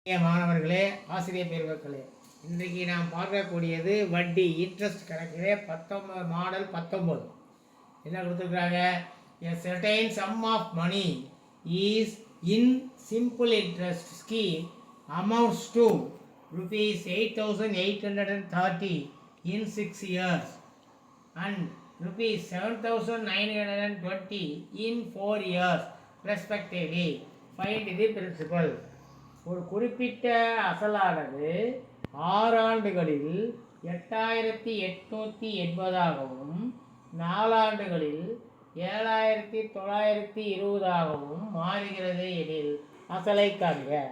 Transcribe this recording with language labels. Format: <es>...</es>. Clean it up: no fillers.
<ta>மாணவர்களே, ஆசிரியர் பெருமக்களே, இன்றைக்கு நாம் பார்க்கக்கூடியது வட்டி இன்ட்ரெஸ்ட் கணக்கிலே 19 மாடல் 19 என்ன கொடுத்துருக்குறாங்க?</ta> <en>A certain sum of money is in simple interest scheme amounts to rupees 8,830 in 6 years and rupees 7,920 in 4 years respectively. Find the principal.</en> <ta>ஒரு குறிப்பிட்ட அசலானது 6 ஆண்டுகளில் 8,880ஆகவும் 4 ஆண்டுகளில் 7,920ஆகவும் மாறுகிறது எனில் அசலை காண்க.</ta>